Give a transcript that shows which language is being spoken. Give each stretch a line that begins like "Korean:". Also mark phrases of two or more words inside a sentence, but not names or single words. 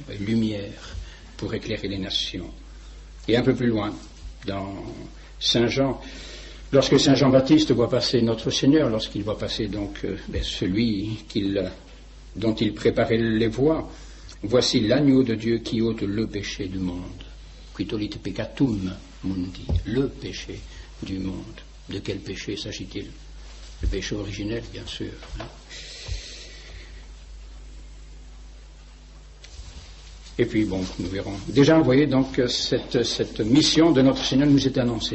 French: Lumière pour éclairer les nations. Et un peu plus loin, dans Saint Jean, lorsque Saint Jean-Baptiste voit passer notre Seigneur, lorsqu'il voit passer donc celui dont il préparait les voies, voici l'agneau de Dieu qui ôte le péché du monde.
Latin: Quitolit peccatum mundi,
French: le péché du monde. De quel péché s'agit-il? Le péché originel, bien sûr. Et puis, bon, nous verrons. Déjà, vous voyez, donc, cette mission de notre Seigneur nous est annoncée.